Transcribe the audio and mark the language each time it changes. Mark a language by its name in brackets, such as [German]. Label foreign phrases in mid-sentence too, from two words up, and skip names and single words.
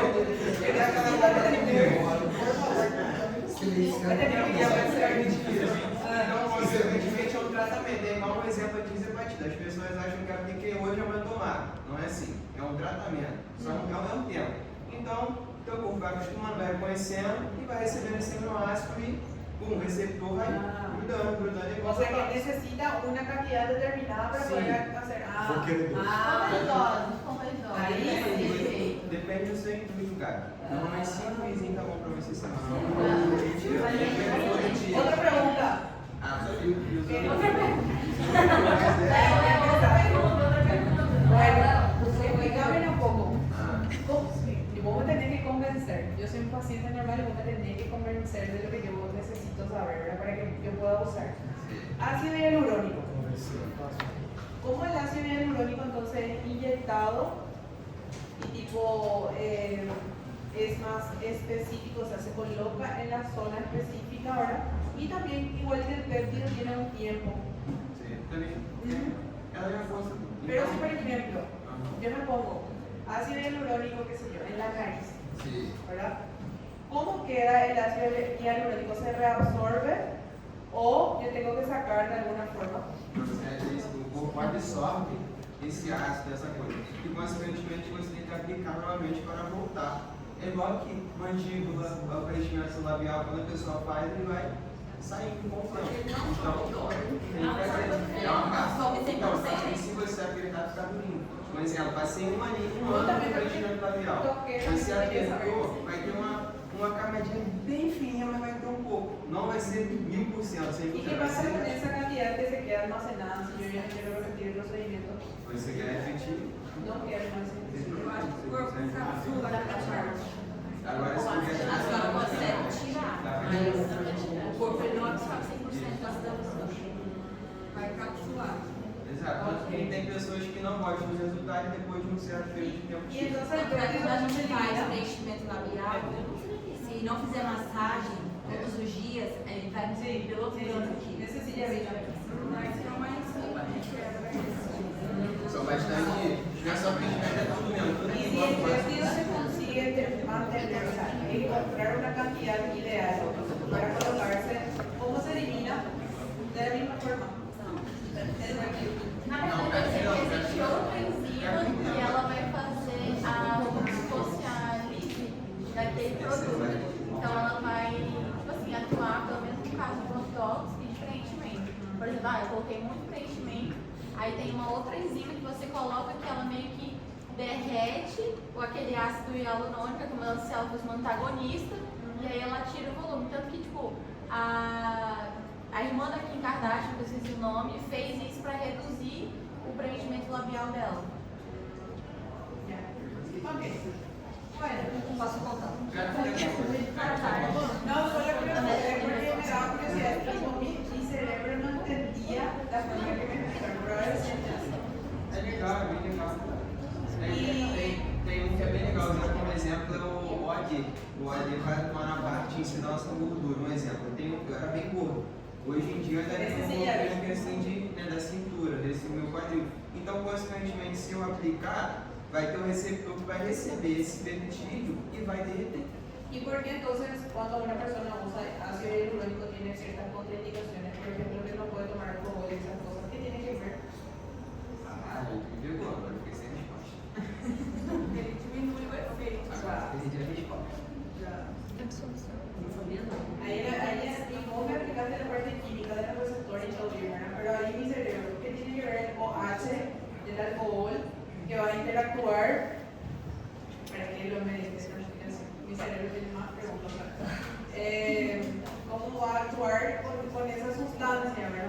[Portuguese] Ele é aquela coisa de Então, consequentemente, é um tratamento. É igual um exemplo de hepatite. As pessoas acham que apliquei hoje amanhã tomar. Não é assim. É um tratamento. Só que ao mesmo tempo. Então, o teu corpo vai acostumando, vai reconhecendo e vai recebendo esse aminoácido e o receptor vai grudando igual. [Spanish] O sea que necesita una cantidad determinada para Sí. poder hacer. [Portuguese] Porque ele doce. Como idosos. [Spanish] Ahí. [Portuguese] Depende do seu intuito, cara. Normalmente 5 vizinhos tá bom pra você semana. [Spanish] Otra pregunta. [Portuguese] Ah, só que [Spanish] Otra Bueno, explícame un poco. ¿Cómo? Y vos me tenés que convencer. Yo soy un paciente normal y vos me tenés que convencer de lo que yo necesito saber, ¿verdad? Para que yo pueda usar. Ácido hialurónico. ¿Cómo el ácido hialurónico entonces es inyectado y tipo es más específico, o sea, se coloca en la zona específica ahora? Y también, igual que el péptido, tiene un tiempo. Sí, [Portuguese] também. Ela já fosse. [Spanish] Pero si, por ejemplo, yo me pongo ácido hialurónico, qué sé yo, en la nariz, Sí. ¿verdad? ¿Cómo queda el ácido hialurónico? ¿Se reabsorbe o yo tengo que sacar de alguna forma? [Portuguese] O corpo absorve esse ácido, essa coisa. E, consequentemente, você tem que aplicar novamente para voltar. É igual que mandíbula, o preenchimento labial, quando a pessoa faz, ele vai sair com o tempo. Então, se você apertar, fica durinho. Por exemplo, passei um aninho no preenchimento labial. Você apertou, vai ter uma camadinha bem fininha, mas vai ter um pouco. Não vai ser 1000%, 100%. [Spanish] ¿Y qué pasa con esa cantidad que se queda almacenada si yo ya no quiero repetir el procedimiento? [Portuguese] Você quer repetir? [Spanish] No quiero más. [Portuguese] Agora, se você A senhora consegue tirar, mas o corpo ele não absorve 100% das dosações. Vai capsular. Exato. Porque tem pessoas que não gostam dos resultados depois de um certo período de tempo. [Spanish] Y entonces, [Portuguese] Quando a gente faz preenchimento labial, se não fizer massagem todos os dias, ele vai [Spanish] sí, [Portuguese] pelo plano aqui. [Spanish] ese sí ya vi. [Portuguese] São bastante. Não é só preenchimento, é tudo mesmo. Tudo [Spanish] Y que si el [Portuguese] gosta, [Spanish] vestido se consigue mantener, o sea, encontrar una cantidad ideal para colocarse, ¿cómo se elimina? De la misma forma. [Portuguese] Na verdade, existe outra enzima que ela vai fazer como se fosse a livre daquele produto. Então ela vai, tipo assim, atuar, pelo menos no caso de botox e de preenchimento. Por exemplo, eu coloquei muito preenchimento, aí tem uma outra enzima que você coloca que ela meio que derrete aquele ácido hialurônico, como se ela fosse uma antagonista, e aí ela tira o volume. Tanto que, tipo, a irmã da Kim Kardashian, que eu esqueci o nome, fez isso para reduzir o preenchimento labial dela. [Spanish] Ok. Bueno, [Portuguese] Posso contar? [Spanish] no, solo quiero saber porque me daba curiosidad, como mi cerebro no entendía la forma que me explicaron, pero ahora sí entiendo. [Portuguese] É legal, é bem legal. Tem um que é bem legal, usando como exemplo é o OAD. O OAD vai atuar na parte de incidação da gordura. Um exemplo, eu era bem gordo. Hoje em dia eu ainda tenho um pouco assim da cintura, desse meu quadril. Então, consequentemente, se eu aplicar, vai ter um receptor que vai receber esse peptídeo e vai derreter. [Spanish] ¿Y por qué entonces cuando una persona usa ácido hialurónico tiene ciertas contraindicaciones? Por ejemplo, que no puede tomar alcohol y esas cosas. ¿Qué tiene que ver? [Portuguese] Ah, me pegou, agora eu fiquei sem resposta. Ele diminui o efeito. Agora, perdi a resposta. [Spanish] Ahí vos me explicaste la parte química de los receptores y todo bien, ¿verdad? Pero ahí mi cerebro, ¿qué tiene que ver el OH del alcohol que va a interactuar? ¿Para qué lo me dices? Mi cerebro tiene más preguntas. ¿Cómo va a actuar con esa sustancia, verdad?